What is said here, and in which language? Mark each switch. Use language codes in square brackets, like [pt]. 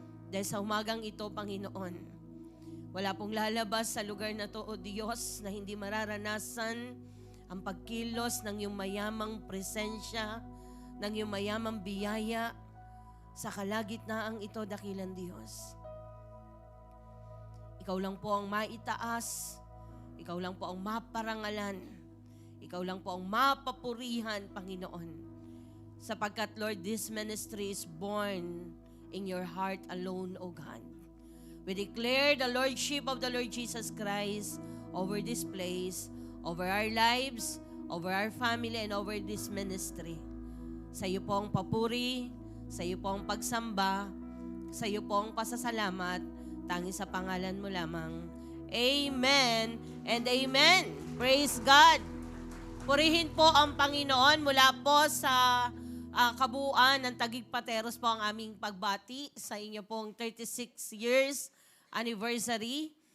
[tl] Dahil sa umagang ito, Panginoon, wala pong lalabas sa lugar na to, O Diyos, na hindi mararanasan ang pagkilos ng iyong mayamang presensya, ng iyong mayamang biyaya sa kalagitnaang ito, dakilang Diyos. Ikaw lang po ang maitaas, ikaw lang po ang maparangalan, ikaw lang po ang mapapurihan, Panginoon. [en] Sapagkat, Lord, this ministry is born in your heart alone, O God. We declare the Lordship of the Lord Jesus Christ over this place, over our lives, over our family, and over this ministry. [tl] Sa iyo po ang papuri, sa iyo po ang pagsamba, sa iyo po ang pasasalamat, tangi sa pangalan mo lamang. [en] Amen and amen. Praise God. [tl] Purihin po ang Panginoon mula po sa kabuuan ng Taguig Pateros po ang aming pagbati sa inyo pong 36 years anniversary.